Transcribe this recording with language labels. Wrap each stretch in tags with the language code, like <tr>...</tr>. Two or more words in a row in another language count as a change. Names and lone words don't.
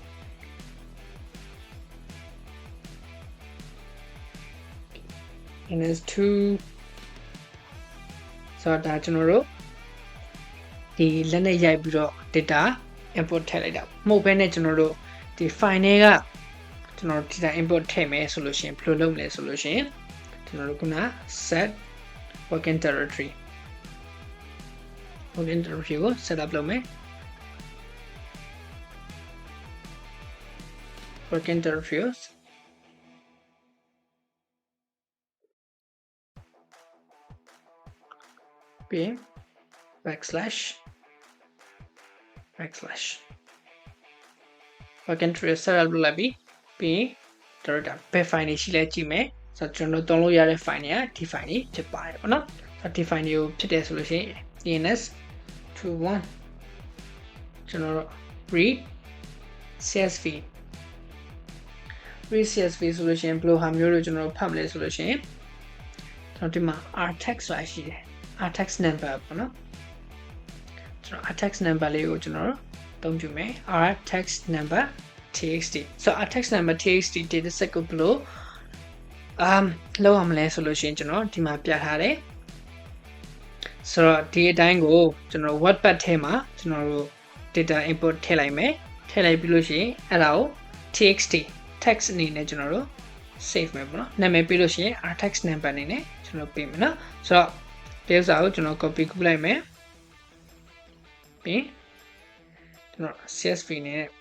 <my>ans2 ဆိုတော့ဒါကျွန်တော်တို့ဒီလက်နဲ့ရိုက်ပြီးတော့ data input ထည့်လိုက်တာမဟုတ်ဘဲနဲ့ကျွန်တော်တို့ဒီ file တွေကကျွန်တော်</my> <en>data input</en> <my>ထည့်မယ်ဆိုလို့ရှိရင်ဘယ်လိုလုပ်မလဲဆိုလို့ရှိရင်ကျွန်တော်တို့ခုန</my> <en>set working directory</en> <my>ကို</my> <en>set up</en> <my>လုပ်မယ်</my> <en>working directory puis backslash working directory set up</en> <my>လုပ်လိုက်ပြီးတော့ဘယ် file တွေရှိလဲကြည့်မယ်ဆိုတော့ကျွန်တော်သုံးလို့ရတဲ့ file တွေကဒီ file တွေဖြစ်ပါတယ်ပေါ့နော်ဆိုတော့ဒီ file တွေကိုဖြစ်တယ်ဆိုလို့ရှိရင် ans21 ကျွန်တော်တို့</my> <en>read csv</en> <my>ဆိုလို့ရှိရင်ဘယ်လိုဟာမျိုးလို့ကျွန်တော်ဖတ်မလဲဆိုလို့ရှိရင်ကျွန်တော်ဒီမှာ rtext ဆိုတာရှိတယ်</my> <en>rtext number</en> <my>ပေါ့နော်ကျွန်တော်</my> <en>rtext number</en> <my>လေးကိုကျွန်တော်တို့ အသုံးပြုမယ်</my> <en>rtext number txt so rtext number txt dataset</en> <my>ကိုဘယ်လိုလောက်အောင်မလဲဆိုလို့ရှိရင်ကျွန်တော်ဒီမှာ ပြထားတယ်ဆိုတော့ဒီအတိုင်းကိုကျွန်တော် wordpad ထဲမှာကျွန်တော်တို့</my> <en>data input</en> <my>ထည့်လိုက်မယ်ထည့်လိုက်ပြီးလို့ရှိရင်အဲ့ဒါကို</my> <en>txt text</en> <my>အနေနဲ့ကျွန်တော်တို့ save မယ်ပေါ့နော်နာမည်ပေးလို့ရှိရင်</my> <en>rtext number</en> <my>အနေနဲ့ကျွန်တော်ပေးမယ်နော်ဆိုတော့ဒီဥစ္စာကိုကျွန်တော် copy ကူးလိုက်မယ်ပြီးကျွန်တော် csv နဲ့</my>